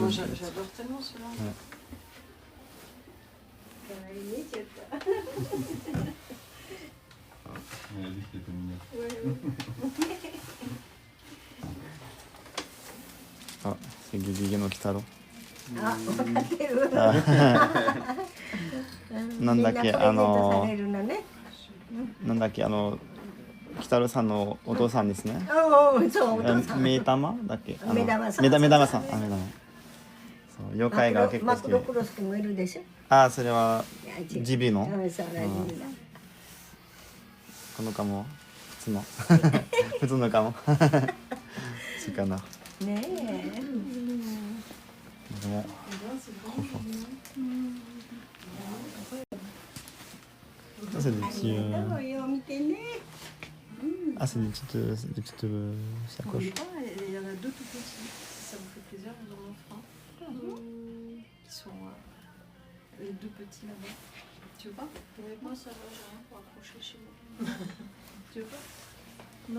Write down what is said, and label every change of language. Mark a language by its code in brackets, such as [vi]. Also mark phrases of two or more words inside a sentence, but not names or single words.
[fr] Oh, j'adore tellement cela. Ouais. Elle a dit qu'il était mignon. Ah, c'est Gégé no Kitaro. [ja] あ、分かってる。なんだっけみんなプレゼントされるのね。なんだっけKitaroさんのお父さんですね。おお、そうお父さん。目玉だっけ目玉さん目玉さん。あ、目玉。そう、妖怪が結構好きマクロクロス君もいるでしょ。あ、それはいや違うジビのうんそうだジビだこのカモ普通の普通のカモそうかな。ねえ。 [fr] でも Ça c'est des petits. [ja] どうよ見てね。 [fr] Ah c'est des petites sacoches. Ah, il y en a deux tout petits. Si ça vous fait plaisir, vous en offrez un. Qui sont les deux petits là-bas. Tu veux pas? Moi ça va, j'ai rien pour accrocher chez moi. Tu veux pas? Non?